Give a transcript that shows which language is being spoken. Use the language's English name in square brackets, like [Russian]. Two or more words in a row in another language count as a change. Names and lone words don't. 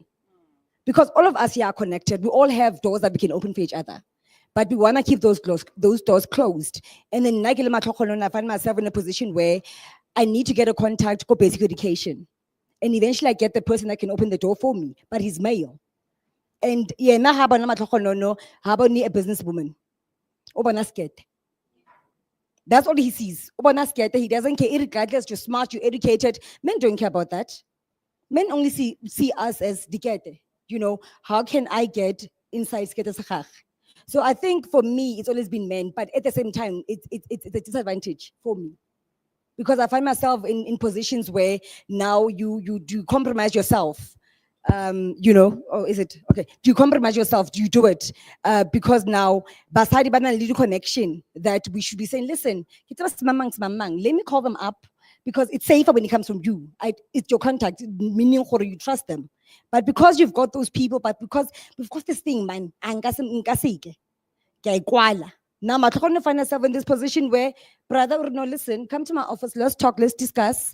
[English] Because all of us here are connected. We all have doors that we can open for each other. But we want to keep those doors closed. And then I find myself in a position where I need to get a contact, go basic education. And eventually I get the person that can open the door for me, but he's male. [Tswana] And yena ha bona matlhogonolo, ha bone a businesswoman. O bona skete. [English] That's all he sees. [Tswana] O bona skete, [English] he doesn't care, regardless you're smart, you're educated. Men don't care about that. Men only see us as dikete. You know, how can I get inside [Tswana] skete sa gagwe? [English] So I think for me, it's always been men, but at the same time, it's a disadvantage for me. Because I find myself in positions where now you do compromise yourself. You know, or is it okay? Do you compromise yourself? Do you do it? Because now [Tswana] basadi bana [English] little connection that we should be saying, listen, let me call them up because it's safer when it comes from you. It's your contact, meaning you trust them. But because you've got those people, but because we've got this thing, man, now I'm going to find myself in this position where, brother, no, listen, come to my office, let's talk, let's discuss.